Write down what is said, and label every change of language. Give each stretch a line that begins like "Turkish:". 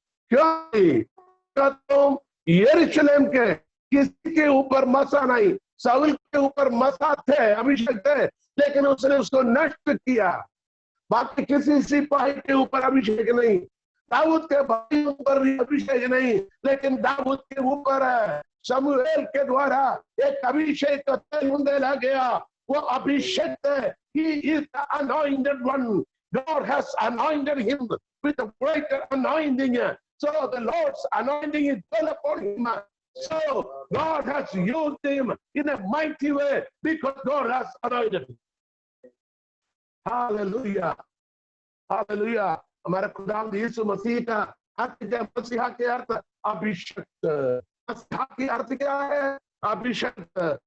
Hindi: क्योंकि तुम यरूशलेम के किसी के ऊपर मसा नहीं, शाऊल के ऊपर मसा थे, अभिषेक थे, लेकिन उसने उसको नष्ट किया। बाकी किसी सिपाही के ऊपर अभिषेक नहीं, दाऊद के भाई ऊपर भी अभिषेक नहीं, लेकिन दाऊद के ऊपर शमूएल के द्वारा एक अभिषेक का तेल उंडेला गया। वो अभिषेक है,
English: he is the anointed one. God has anointed him with a greater anointing. So the Lord's anointing is all upon him. So God has used him in a mighty way because God has anointed him. Hallelujah. Hallelujah.
Hindi: हमारे खुदावंद यीशु मसीह का अर्थ, मसीहा के अर्थ अभिषिक्त। मसीहा की अर्थ क्या है? अभिषिक्त।